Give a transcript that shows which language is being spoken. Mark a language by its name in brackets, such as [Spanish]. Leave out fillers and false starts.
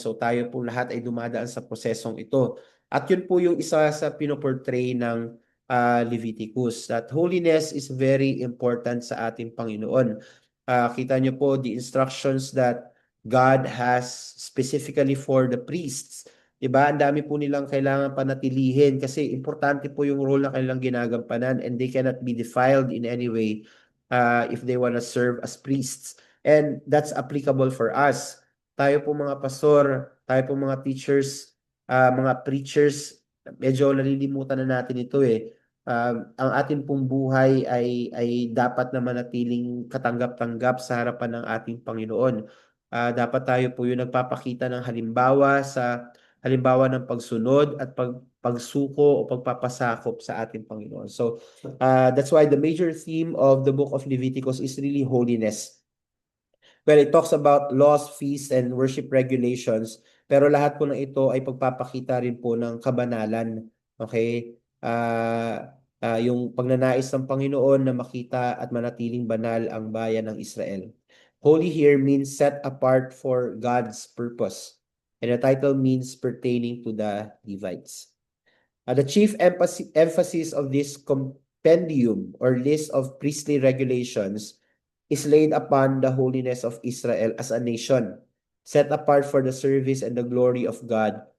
[Filipino] So, tayo po lahat ay dumadaan sa prosesong ito. At yun po yung isa sa pinoportray ng Leviticus. [English] That holiness is very important [Filipino] sa ating Panginoon. Kita nyo po [English] the instructions that God has specifically for the priests. [Filipino] Diba? Ang dami po nilang kailangan panatilihin kasi importante po yung role na kanilang ginagampanan [English] and they cannot be defiled in any way if they want to serve as priests. And that's applicable for us. [Filipino] Tayo po mga pastor, tayo po mga teachers, mga preachers, medyo nalilimutan na natin ito eh. Ang ating pong buhay ay dapat na manatiling katanggap-tanggap sa harapan ng ating Panginoon. Dapat tayo po yung nagpapakita ng halimbawa ng pagsunod at pagsuko o pagpapasakop sa ating Panginoon. [English] So that's why the major theme of the book of Leviticus is really holiness. Well, it talks about laws, feasts, and worship regulations. [Filipino] Pero lahat po ng ito ay pagpapakita rin po ng kabanalan. Okay? Yung pagnanais ng Panginoon na makita at manatiling banal ang bayan ng Israel. [English] Holy here means set apart for God's purpose. And the title means pertaining to the Levites. The chief emphasis of this compendium or list of priestly regulations is laid upon the holiness of Israel as a nation, set apart for the service and the glory of God.